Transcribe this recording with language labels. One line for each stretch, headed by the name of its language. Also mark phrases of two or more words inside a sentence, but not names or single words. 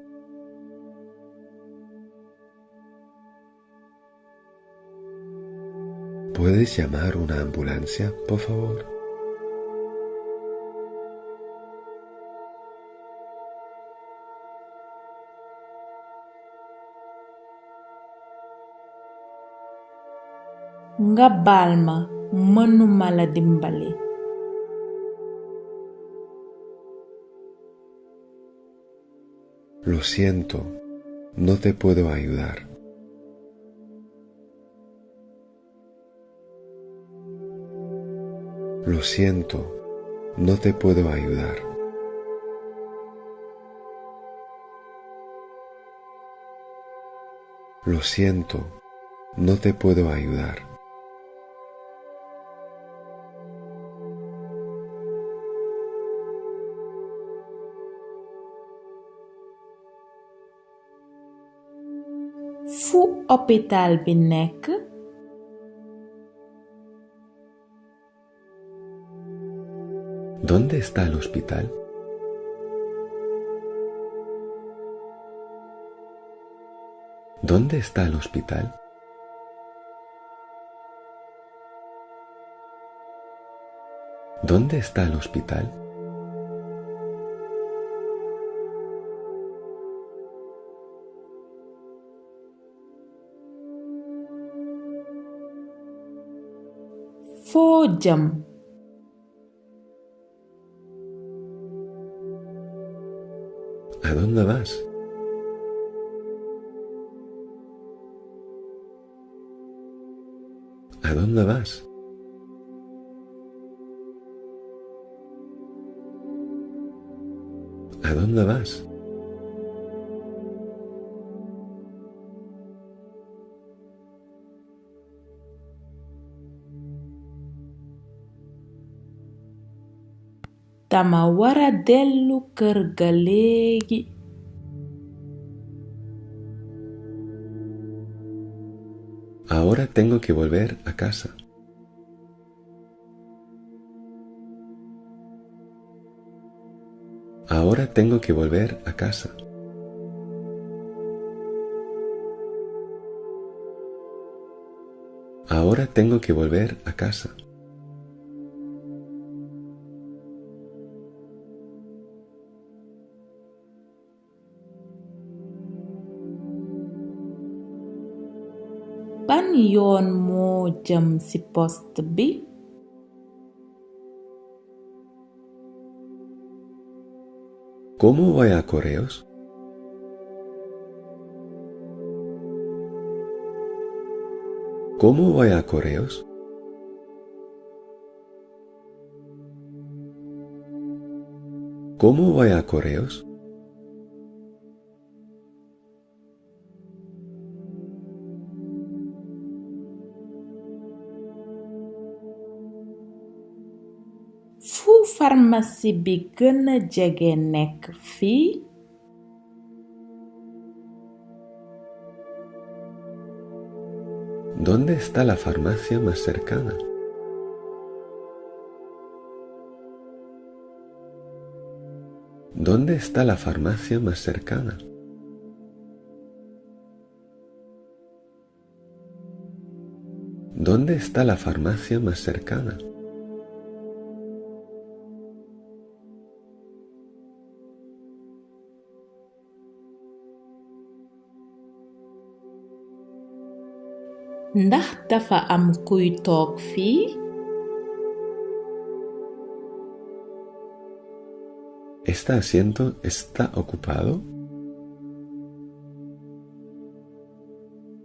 Spanish: ¿Puedes llamar una ambulancia, por favor?
Wolof: Nga baal ma mënuma la dimbali.
Spanish: Lo siento, no te puedo ayudar. Lo siento, no te puedo ayudar. Lo siento, no te puedo ayudar.
Wolof: Fu hôpital bi nekk?
Spanish: ¿Dónde está el hospital? ¿Dónde está el hospital? ¿Dónde está el hospital?
Wolof: Foo jëm?
Spanish: ¿A dónde vas? ¿A dónde vas? ¿A dónde vas?
Wolof: Dama wara dellu kër ga léegi.
Spanish: Ahora tengo que volver a casa. Ahora tengo que volver a casa. Ahora tengo que volver a casa.
Wolof: Ban yoon moo jëm ci poste bi?
Spanish: ¿Cómo voy a correos? ¿Cómo voy a correos? ¿Cómo voy a correos?
Wolof: Fu pharmacie bi gëna jege nekk fii?
Spanish: ¿Dónde está la farmacia más cercana? ¿Dónde está la farmacia más cercana? ¿Dónde está la farmacia más cercana?
Wolof: Ndax dafa am kuy toog fii?
Spanish: ¿Este asiento está ocupado?